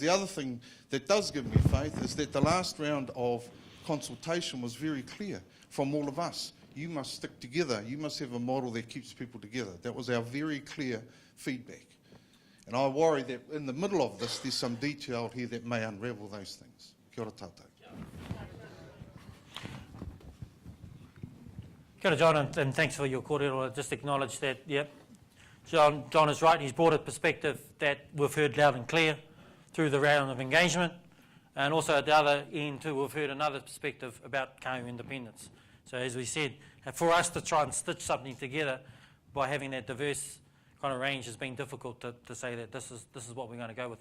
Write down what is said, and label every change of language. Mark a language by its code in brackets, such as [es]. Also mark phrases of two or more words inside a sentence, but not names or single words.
[en] The other thing that does give me faith is that the last round of consultation was very clear from all of us. You must stick together, you must have a model that keeps people together. That was our very clear feedback. And I worry that in the middle of this, there's some detail here that may unravel those things. [mi] Kia ora tātou. Kia ora, [en] John, and thanks for your kōrero. I'll just acknowledge that, yep, John is right. He's brought a perspective that we've heard loud and clear through the round of engagement. And also at the other end too, we've heard another perspective about kāhui independence. So as we said, for us to try and stitch something together by having that diverse kind of range has been difficult to say that this is what we're going to go with.